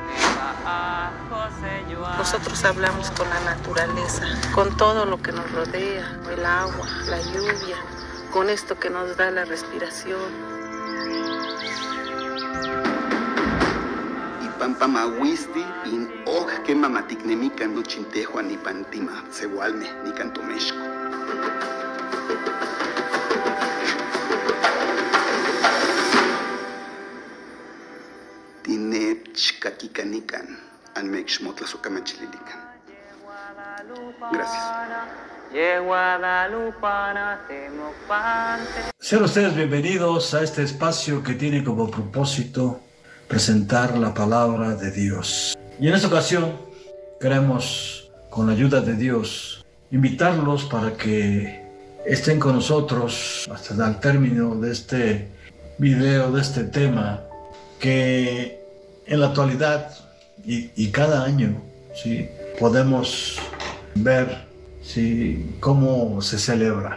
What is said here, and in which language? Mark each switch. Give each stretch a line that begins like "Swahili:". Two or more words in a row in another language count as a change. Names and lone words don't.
Spanish: Nosotros hablamos con la naturaleza, con todo lo que nos rodea, el agua, la lluvia, con esto que nos da la respiración.
Nahuatl languages: Pampamahuisti in oj que mamatiknemica no chintejua ni pantima, sehualme ni cantomesco. Tinechkakikanikan, anmexmotlasokamachililikan.
Spanish: Gracias. Sean ustedes bienvenidos a este espacio que tiene como propósito presentar la palabra de Dios. Y en esta ocasión queremos, con la ayuda de Dios, invitarlos para que estén con nosotros hasta el término de este video, de este tema, que en la actualidad y cada año, ¿sí?, podemos ver, ¿sí?, cómo se celebra.